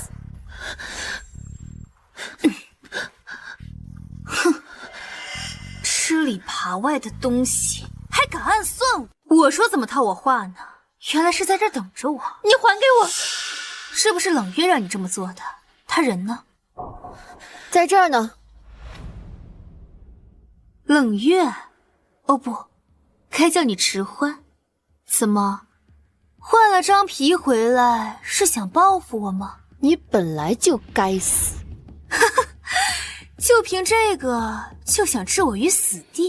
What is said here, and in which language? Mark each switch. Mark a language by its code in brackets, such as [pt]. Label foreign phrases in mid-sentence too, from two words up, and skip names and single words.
[zh] 哼，吃裡扒外的東西，還敢暗算我？我說怎麼套我話呢？原來是在這等着我。你還給我！是不是冷月讓你這麼做的？他人呢？在這兒呢。冷月？哦不，該叫你遲歡。怎麼，換了張皮回來是想報復我嗎？你本來就該死。就憑這個就想置我於死地？